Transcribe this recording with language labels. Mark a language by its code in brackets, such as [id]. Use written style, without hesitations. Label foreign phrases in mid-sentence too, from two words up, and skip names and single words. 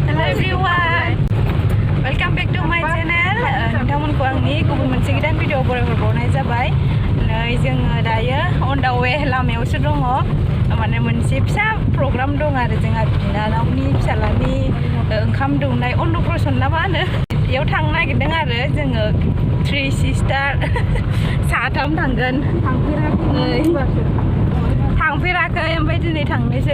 [en] everyone, welcome back to my channel. [brx] Nwngtamwnko angni गुबुन मोनसे गोदान भिडिअ बरायहरबावनाय जाबाय। नै जोङो दायो [en] on the way [brx] लामायावसो दङ। माने मोनसे फिसा प्रग्राम दं आरो जोंहा बिनानावनि पिजालानि ओंखाम दौनाय अन्नप्रसन ना मा होनो बेयाव थांनो नागिरदों आरो जोङो 3 सिस्टार साथाम थांगोन। थांफेराखै ओमफ्राय दिनै थांनोसै।